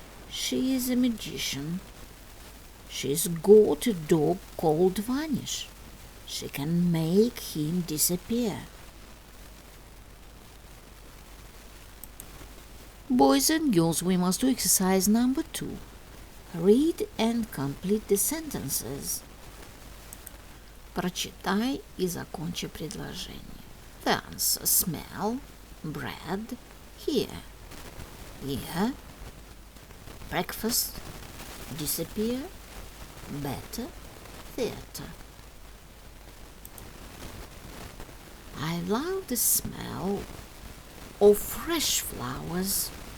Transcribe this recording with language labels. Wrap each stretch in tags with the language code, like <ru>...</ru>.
<en>She is a magician. She's got a dog called Vanish. She can make him disappear. Boys and girls, we must do exercise number 2. Read and complete the sentences.</en> <ru>Прочитай и закончи предложение.</ru> <en>The answer: smell, bread, hear, ear, breakfast, disappear, better, theater. I love the smell of fresh flowers.</en>